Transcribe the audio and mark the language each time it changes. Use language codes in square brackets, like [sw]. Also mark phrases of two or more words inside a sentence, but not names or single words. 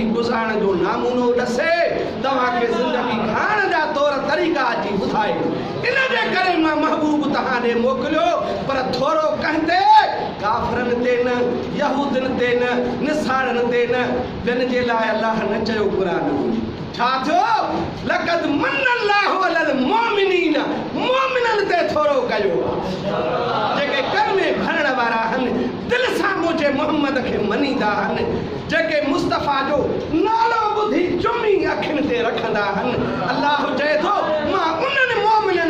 [sd] गुज़ारण जो नामूनो ॾसे तव्हांखे ज़िंदगी खाइण जा तौर तरीक़ा अची ॿुधाए इन जे करे मां महबूब तव्हां ॾे मोकिलियो पर थोरो कंदे काफ़िरनि ते न यहूदनि ते न निसारनि ते न ॿियनि जे लाइ अल्लाह न चयो क़ुरान में छा थियो [ar] لقد من الله على المؤمنين [sd] मोमिननि ते थोरो कयो जेके कर में भरण वारा आहिनि दिलि सां मुंहिंजे मोहम्मद खे मञींदा आहिनि जेके मुस्तफ़ा जो नालो ॿुधी चुमी अखियुनि ते रखंदा आहिनि अल्लाह चए थो मां उन्हनि मोमिननि